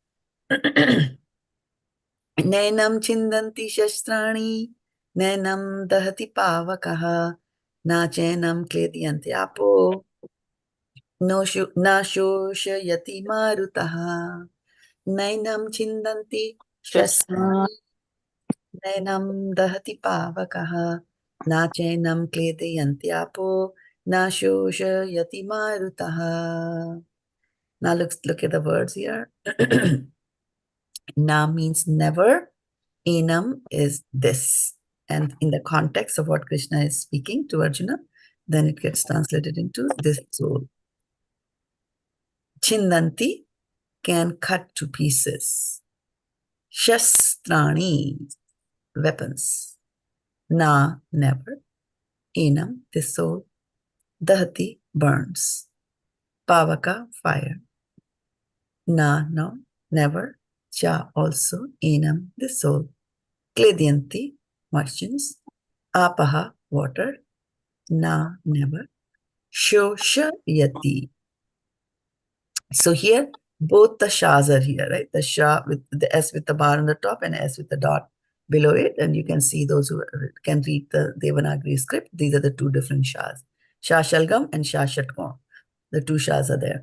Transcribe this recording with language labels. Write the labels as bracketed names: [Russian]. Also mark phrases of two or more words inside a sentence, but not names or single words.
[Sanskrit] नैनं छिन्दन्ति शस्त्राणि नैनं दहति पावकः न चैनं क्लेदयन्त्य् आपः न शोषयति मारुतः. नैनं छिन्दन्ति शस्त्राणि नैनं दहति पावकः न चैनं क्लेदयन्त्य् आपः न शोषयति मारुतः. [English] Now look at the words here. Na means never. Enam is this. And in the context of what Krishna is speaking to Arjuna, then it gets translated into this soul. Chindanti can cut to pieces. śastrāṇi, weapons. Na, never. Enam, this soul. Dahati, burns. Pāvakaḥ, fire. Na, no, never. Cha, also. Enam, this soul. Kledayanti, moistens. Āpaḥ, water. Na, never. śoṣayati. So here, both the shas are here, right? The sha with the S with the bar on the top and S with the dot below it. And you can see those who can read the Devanagari script. These are the two different shas. Sha Shalgam and Sha Shatgam. The two shas are there.